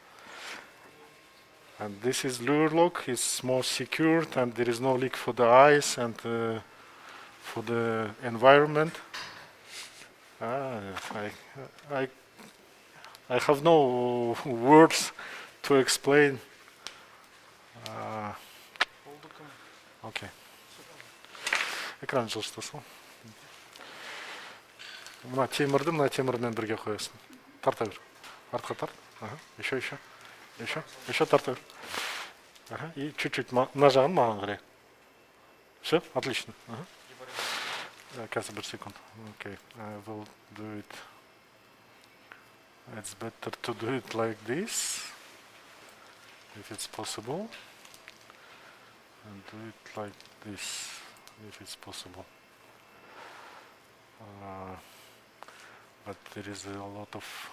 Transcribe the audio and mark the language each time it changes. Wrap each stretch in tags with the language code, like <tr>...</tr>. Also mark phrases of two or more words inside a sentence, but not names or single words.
<en>And this is lure lock, it's more secured, and there is no leak for the eyes and for the environment. I have no words to explain. Okay.</en> <kk>Экран жылжытасың. Мына темірмен бірге қоясың. Тарта бер. Артқа тарт. Еще тарта бер.</kk> <ru>Ага. И чуть-чуть</ru> <kk>мына жағын маған қарай.</kk> <ru>Все, отлично. Ага.</ru> <kk>Қазір бір секунд.</kk> <en>Okay, I will do it. It's better to do it like this, if it's possible, and do it like this, if it's possible. But there is a lot of...</en>